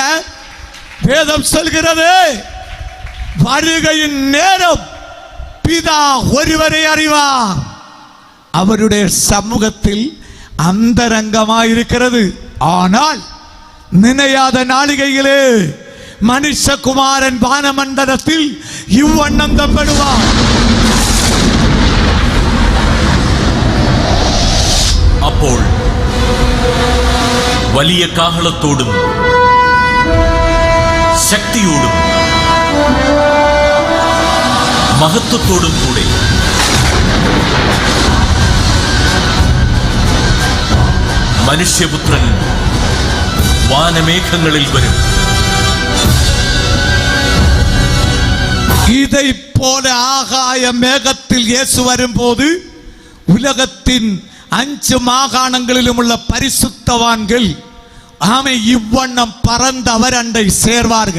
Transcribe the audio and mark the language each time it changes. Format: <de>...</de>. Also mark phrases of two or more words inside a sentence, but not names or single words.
<ta>வேதம் சொல்கிறது வருகையின் நேரம் பிதா ஒருவரை அறிவார். அவருடைய சமூகத்தில் அந்தரங்கமாயிருக்கிறது. ஆனால் நினையாத நாளிகையிலே மனுஷகுமாரன் வானமண்டலத்தில் இவ்வண்ணம் தம்படுவார்.</ta> <ml>അപ്പോൾ വലിയ കാഹളത്തോടും ശക്തിയോടും മഹത്വത്തോടും കൂടെ മനുഷ്യപുത്രൻ വാനമേഘങ്ങളിൽ വരും.</ml> <ta>இதை போல ஆகாய மேகத்தில் இயேசு வரும்போது உலகத்தின் 5 மாகாணங்களிலும் உள்ள பரிசுத்தவான்கள் இவ்வண்ணம் பறந்து அவர் அண்டை சேர்வார்கள்.</ta>